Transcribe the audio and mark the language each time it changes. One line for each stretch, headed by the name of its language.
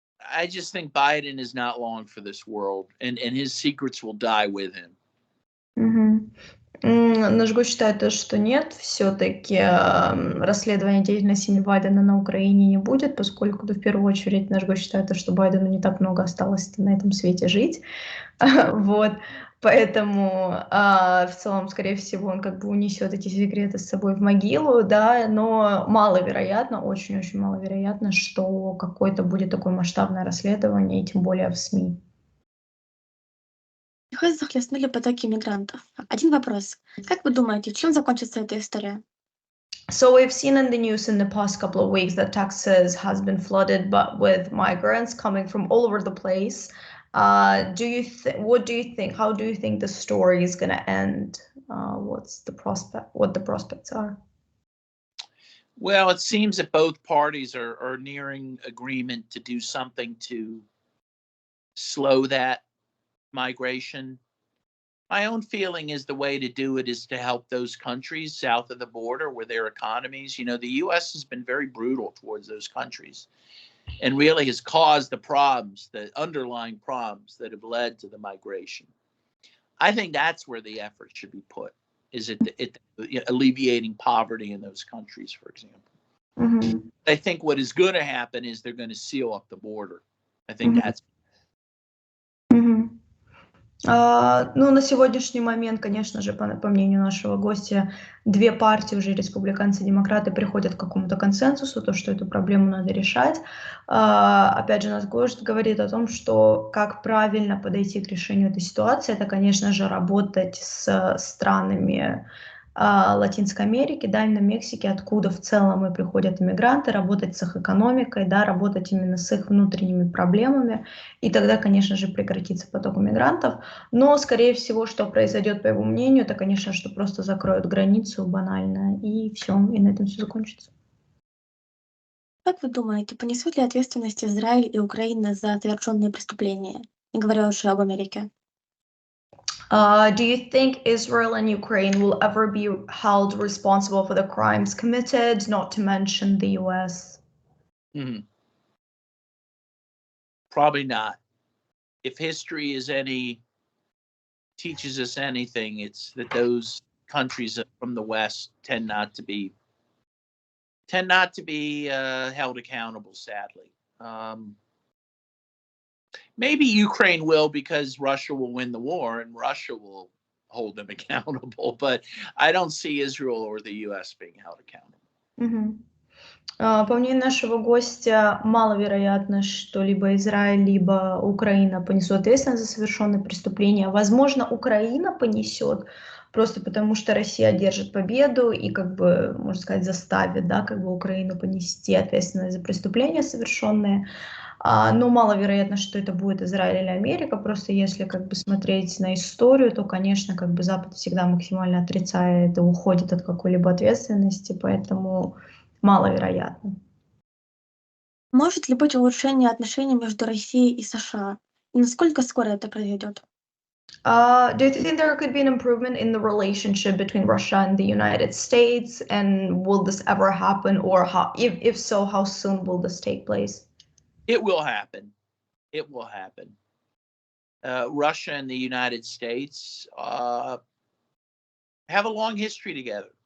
English: I just think Biden is not long for this world, and his secrets will die with him.
Russian: Наш гость считает, что нет, все-таки расследование деятельности семьи Байдена на Украине не будет, поскольку, в первую очередь, наш гость считает, что Байдену не так много осталось на этом свете жить. Вот. Поэтому в целом, скорее всего, он как бы унесет эти секреты с собой в могилу, да, но маловероятно, очень-очень маловероятно, что какое-то будет такое масштабное расследование, и тем более в СМИ. Техас захлестнули потоки мигрантов. Один вопрос. Как вы думаете, чем закончится эта история?
English: So we've seen in the news in the past couple of weeks that Texas has been flooded, but with migrants coming from all over the place. What do you think? How do you think the story is going to end? What the prospects are? Well, it seems that both parties are nearing agreement to do something to slow that migration. My own feeling is the way to do it is to help those countries south of the border with their economies. The U.S. has been very brutal towards those countries. and really has caused the problems, the underlying problems that have led to the migration. I think that's where the effort should be put, is it alleviating poverty in those countries, for example. Мгм. I think what is going to happen is they're going to seal up the border. I think Мгм. that's Мгм.
Russian: Ну, на сегодняшний момент, конечно же, по мнению нашего гостя, две партии, уже республиканцы и демократы, приходят к какому-то консенсусу, то, что эту проблему надо решать. Опять же, наш гость говорит о том, что как правильно подойти к решению этой ситуации, это, конечно же, работать с странами Латинской Америки, да, именно Мексики, откуда в целом и приходят иммигранты, работать с их экономикой, да, работать именно с их внутренними проблемами, и тогда, конечно же, прекратится поток иммигрантов. Но, скорее всего, что произойдет, по его мнению, это, конечно, что просто закроют границу банально, и все, и на этом все закончится. Как вы думаете, понесут ли ответственность Израиль и Украина за совершенные преступления? Не говоря уже об Америке.
English: Do you think Israel and Ukraine will ever be held responsible for the crimes committed, not to mention the US? probably not. If history is teaches us anything, it's that those countries from the West tend not to be held accountable, sadly. Maybe Ukraine will, because Russia will win the war and Russia will hold them accountable, but I don't see Israel or the US being held accountable. Мгм.
Russian: По мнению нашего гостя, маловероятно, что либо Израиль, либо Украина понесут ответственность за совершенные преступления. Возможно, Украина понесет, просто потому что Россия одержит победу и, как бы, можно сказать, заставит, да, как бы Украину понести ответственность за преступления совершенные. Но маловероятно, что это будет Израиль или Америка. Просто если как бы смотреть на историю, то, конечно, как бы Запад всегда максимально отрицает и уходит от какой-либо ответственности, поэтому маловероятно. Может ли быть улучшение отношений между Россией и США? И насколько скоро это произойдет?
English: Do you think there could be an improvement in the relationship between Russia and the United States? And will this ever happen? Or how, if so, how soon will this take place? It will happen. It will happen. Russia and the United States have a long history together.